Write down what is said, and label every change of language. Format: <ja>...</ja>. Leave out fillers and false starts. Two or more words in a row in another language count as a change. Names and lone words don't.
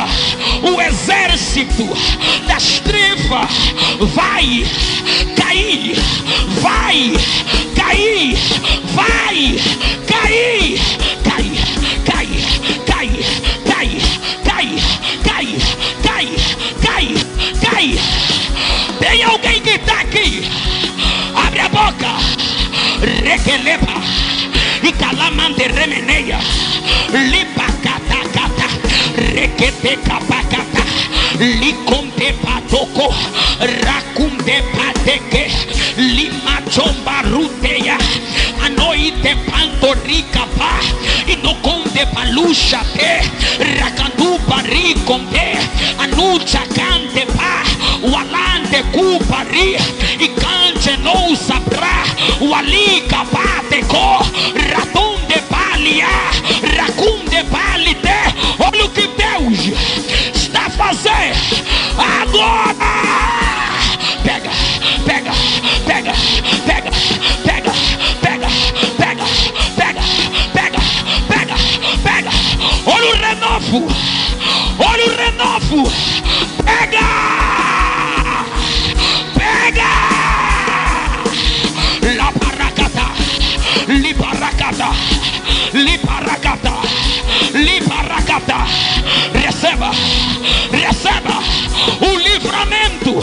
<pt>O exército das trevas vai cair, vai cair, vai cair, cai, cai, cai, cai, cai, cai, cai, cai, cai. Tem alguém que está aqui? Abre a boca. Requeleba e calamante remeneia. Lipacatakata, requetecapacata, liconde patoco, racunde pateque, limachombaruteia, anoite pantorica pa, e no conde palucha te, racandu pariconde, anucha cante pa, o alante cupari, e cante não sabrá, o ali capateco, ratum de palia, racum de palite. Olha o que Deus está fazendo agora. Pega, pega, pega, pega, pega, pega, pega, pega, pega, pega, pega. Olha o renovo, olha o renovo. Pega, pega. La paracata, li paracata, li paracata, li paracata. Receba, receba o livramento.</pt>